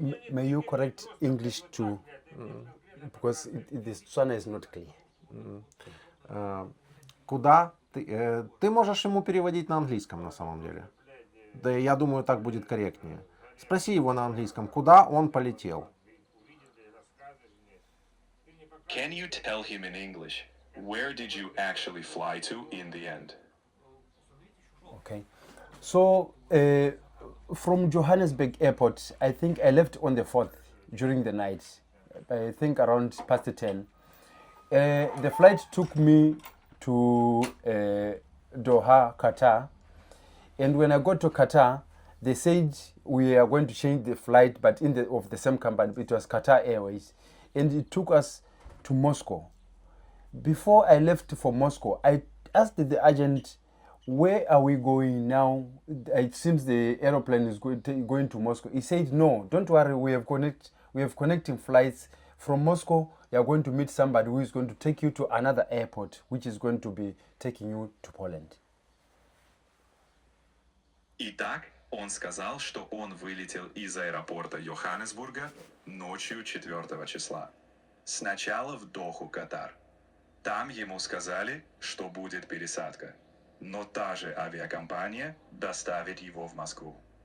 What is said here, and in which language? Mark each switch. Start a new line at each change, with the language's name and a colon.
English: May you correct English too, because this Botswana is not clear.
Russian: Куда ты... Ты можешь ему переводить на английском на самом деле. Да, я думаю, так будет корректнее. Спроси его на английском, куда он полетел.
English: Can you tell him in English, where did you actually fly to in the end? Okay. So from Johannesburg Airport, I think I left on the 4th during the night. I think around past 10. The flight took me to Doha, Qatar. And when I got to Qatar, they said we are going to change the flight, but of the same company. It was Qatar Airways. And it took us to Moscow. Before I left for Moscow, I asked the agent, where are we going now? It seems the aeroplane is going to Moscow. He said, no, don't worry, we have connecting flights from Moscow. You are going to meet somebody who is going to take you to another airport, which is going to be taking you to Poland.
Russian: Итак, он сказал, что он вылетел из аэропорта Йоханнесбурга ночью 4 числа. Сначала в Доху, Катар. Там ему сказали, что будет пересадка. Но та же авиакомпания доставит его в Москву.